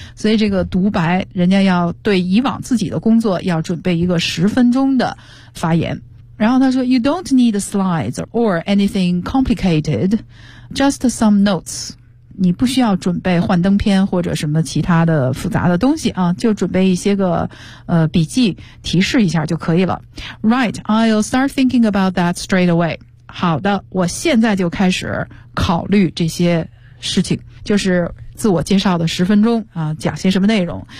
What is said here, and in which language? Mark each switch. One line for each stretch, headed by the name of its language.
Chinese: 所以这个独白，人家要对以往自己的工作要准备一个10分钟的发言。然后他说 ，
English: You don't need slides or anything complicated, just some notes.
Chinese: 你不需要准备幻灯片或者什么其他的复杂的东西啊，就准备一些个笔记提示一下就可以了。
English: Right, I'll start thinking about that straight away.
Chinese: 好的，我现在就开始考虑这些事情，就是自我介绍的十分钟啊，讲些什么内容。